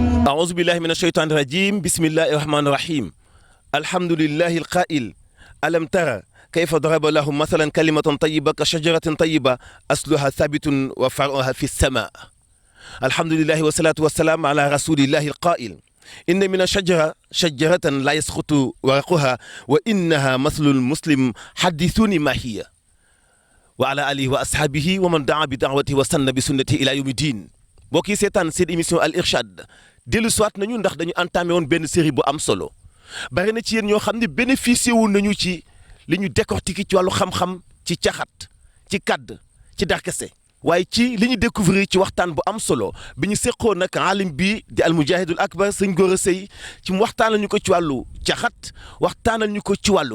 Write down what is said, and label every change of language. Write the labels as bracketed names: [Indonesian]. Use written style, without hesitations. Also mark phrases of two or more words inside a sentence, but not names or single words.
[Arabic] أعوذ بالله من الشيطان الرجيم بسم الله الرحمن الرحيم الحمد لله القائل ألم ترى كيف ضرب لهم مثلا كلمة طيبة كشجرة طيبة أصلها ثابت وفرعها في السماء الحمد لله والصلاة والسلام على رسول الله القائل إن من الشجرة شجرة لا يسقط ورقها وإنها مثل المسلم حدثوني ما هي وعلى آله وأصحابه ومن دعا بدعوته واستنى بسنته إلى يوم الدين [Wolof] mbokk yi seetaan seen émission Al Irchad dellu siwaat nañu ndax dañu entamé woon benn série bu am solo bari na ci yéen ñoo xam ne bénéficié wu nañu ci li ñu décortiquer ci wàllu xam-xam ci caxat ci kàdd ci darkase waaye ci li ñu découvrir ci waxtaan bu am solo bi ñu seqoon nag alim bi di [Arabic] المجاهد الأكبر [Wolof] sëñ Gora Seye ci mu waxtaanal ñu ko ci wàllu caxat waxtaanal ñu ko ci wàllu